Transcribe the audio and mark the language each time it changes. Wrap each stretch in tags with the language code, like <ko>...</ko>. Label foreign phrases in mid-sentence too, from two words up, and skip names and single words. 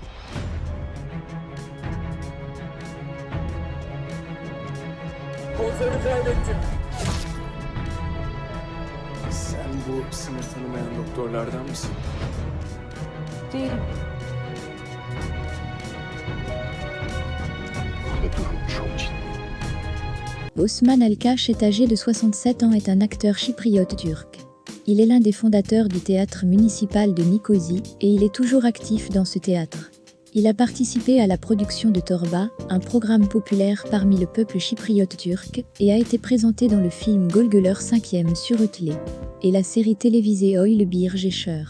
<tr>Kontrolü kaybettim. Sen bu sınır tanımayan doktorlardan mısın? Değilim. Ve durum çok ciddi.</tr> <fr>Osman Alkash est âgé de 67 ans et est un acteur chypriote turc. Il est l'un des fondateurs du théâtre municipal de Nicosie et il est toujours actif dans ce théâtre. Il a participé à la production de Torba, un programme populaire parmi le peuple chypriote turc, et a été présenté dans le film Golgöler 5e sur Ötlet et la série télévisée Oy Bir Geçer.</fr>